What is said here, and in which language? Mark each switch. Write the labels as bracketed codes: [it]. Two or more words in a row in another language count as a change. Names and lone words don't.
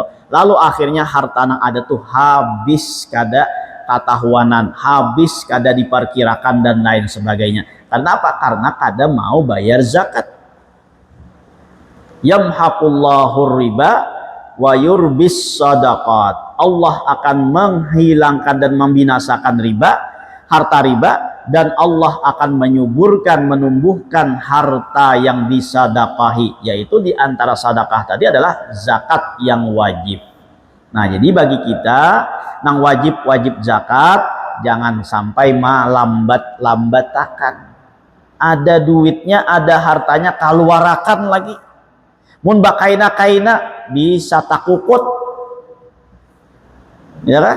[id] Lalu akhirnya harta nang ada tuh habis kada katahuanan, habis kada diperkirakan dan lain sebagainya. Karena apa? Karena kada mau bayar zakat. [ar] Yamhaqullahu riba wa yurbis sadaqat. [id] Allah akan menghilangkan dan membinasakan riba, harta riba, dan Allah akan menyuburkan, menumbuhkan harta yang disadaqahi, yaitu di antara sedekah tadi adalah zakat yang wajib. Nah, jadi bagi kita nang wajib zakat jangan sampai melambat-lambatakan. [bjn] Ada duitnya, ada hartanya kaluarakan lagi. Mun bakaina bisa takukut, ya kan?